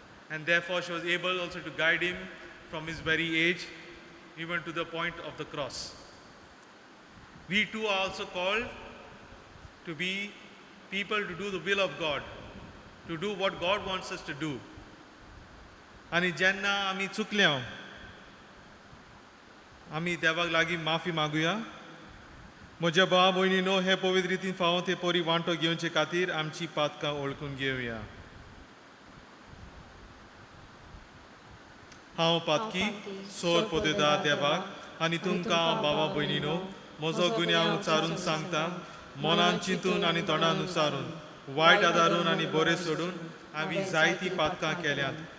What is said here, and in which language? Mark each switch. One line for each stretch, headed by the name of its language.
English: And therefore she was able also to guide him from his very age, even to the point of the cross. We too are also called to be people to do the will of God, to do what God wants us to do.
Goan Konkani: आणि जेन्ना आमी चुकल्या आमी देवाक लागीं माफी मागुया. म्हज्या भावा भयणीनो, हे पवित्र रितीन फावो ते परी वांटो घेवचे खातीर आमची पातकां ओळखून घेवया. हांव पातकी सोर पोदेता देवाक आनी तुमकां भावा भयणीनो म्हजो गुन्यांव उचारून सांगता. मनान चिंतून आनी तोंडान उचारून, वायट आदारून आनी बरें सोडून हांवें जायतीं पातकां केल्यात.